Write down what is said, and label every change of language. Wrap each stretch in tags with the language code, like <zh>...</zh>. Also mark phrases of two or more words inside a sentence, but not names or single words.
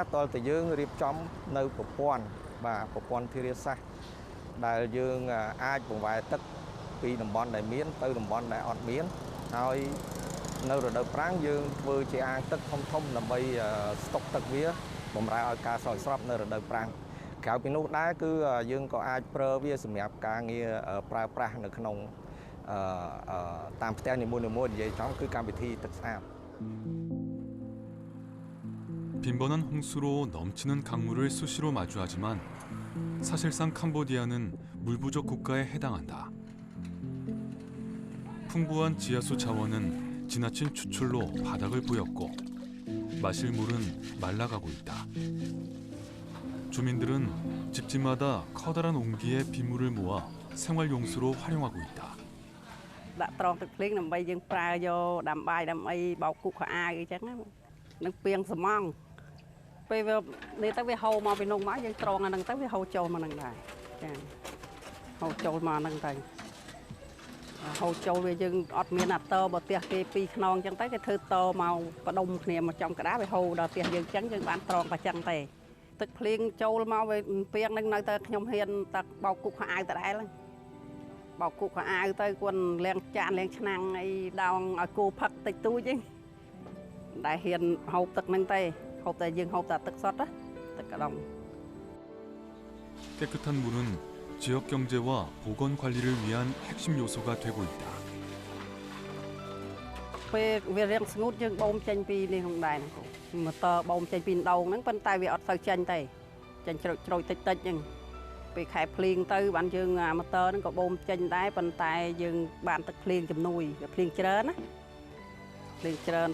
<km>តលតែយើងរៀបចំនៅប្រព័ន្ធបាទប្រព័ន្ធធារាសាស្ត្រដែលយើងអាចបង្វែរទឹកពីតំបន់ដែលមានទៅតំបន់ដែលអត់មានហើយនៅរដូវប្រាំងយើងធ្វើជាអាងទឹកធំដើម្បីស្តុកទឹកវាបម្រើឲ្យការស្រោចស្រពនៅរដូវប្រាំងក្រៅពីនោះដែរគឺយើងក៏អាចប្រើវាសម្រាប់ការងារប្រើប្រាស់នៅក្នុងតាមផ្ទះនីមួយៗនិយាយចំគឺកម្មវិធីទឹកស្អាត</km> <ko>빈번한 홍수로 넘치는 강물을 수시로 마주하지만 사실상 캄보디아는 물 부족 국가에 해당한다. 풍부한 지하수 자원은 지나친 추출로 바닥을 보였고 마실 물은 말라가고 있다. 주민들은 집집마다 커다란 옹기에 빗물을 모아 생활용수로 활용하고 있다.</ko> <km>ដាក់ត្រងទឹកភ្លៀងដើម្បីយើងប្រើយកដាំបាយដាំអីបោកគក់ខោអាវអីចឹងនឹងពាងសំងពេលវានេះទៅវាហូរមកពីនោះមកយើងត្រង់អាហ្នឹងទៅវាហូរចូលមកហ្នឹងដែរចាហូរចូលមកហ្នឹង ទៅហូរចូលវាយើងអត់មានអាតបើផ្ទះគេពីរខ្នងអញ្ចឹងទៅគេធ្វើតមកបដុំគ្នាមកចំកណ្ដាលវាហូរដល់ផ្ទះយើងអញ្ចឹងយើងបានត្រង់តែអញ្ចឹងទេទឹកភ្លៀងចូលមកវាពីងហ្នឹងនៅតែខ្ញុំហ៊ានតែបោកគុកខោអាវដដែលហ្នឹងបោកគុកខោអាវទៅគាត់លាងចានលាងឆ្នាំងអីដោងឲ្យគោផឹកតិចតួចហ្នឹងដែលហ៊ានហូបទឹកហ្នឹងទេហូបតែយើងហូបតែទឹកសុទ្ធទឹកកដុំ</km> <ko>깨끗한 물은 지역 경제와 보건 관리를 위한 핵심 요소가 되고 있다.</ko> <km>ពេលវារៀងស្ងួតយើងបូមចេញពីនេះក្នុងដែរហ្នឹងម៉ូទ័របូមចេញពីដងហ្នឹងប៉ុន្តែវាអត់ទៅចេញទេចេញជ្រោយតិចតិចហ្នឹងពេលខែ ភ្លៀងទៅបានយើងម៉ូទ័រហ្នឹងក៏បូមចេញដែរប៉ុន្តែយើងបានទឹកភ្លៀងជំនួយវាភ្លៀងច្រើនណាភ្លៀងច្រើន</km>